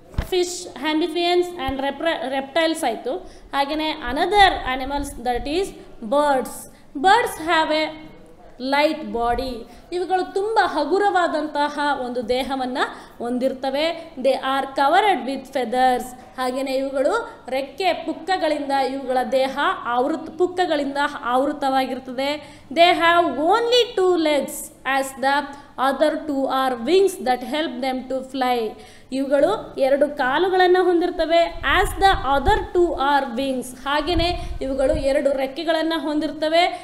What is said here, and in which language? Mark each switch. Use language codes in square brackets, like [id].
[en] fish amphibians and reptiles [kn] ಆಯಿತು. ಹಾಗೆಯೇ [en] Another animals that is birds have a light body. [kn] ಇವುಗಳು ತುಂಬ ಹಗುರವಾದಂತಹ ಒಂದು ದೇಹವನ್ನು ಹೊಂದಿರ್ತವೆ. [en] They are covered with feathers. [kn] ಹಾಗೆಯೇ ಇವುಗಳು ಪುಕ್ಕಗಳಿಂದ ಇವುಗಳ ದೇಹ ಪುಕ್ಕಗಳಿಂದ ಆವೃತವಾಗಿರ್ತದೆ. [en] They have only 2 legs as the other 2 are wings that help them to fly. [kn] ಇವುಗಳು 2 ಕಾಲುಗಳನ್ನು ಹೊಂದಿರ್ತವೆ. [en] As the other 2 are wings. [kn] ಹಾಗೆಯೇ ಇವುಗಳು 2 ರೆಕ್ಕೆಗಳನ್ನು ಹೊಂದಿರ್ತವೆ.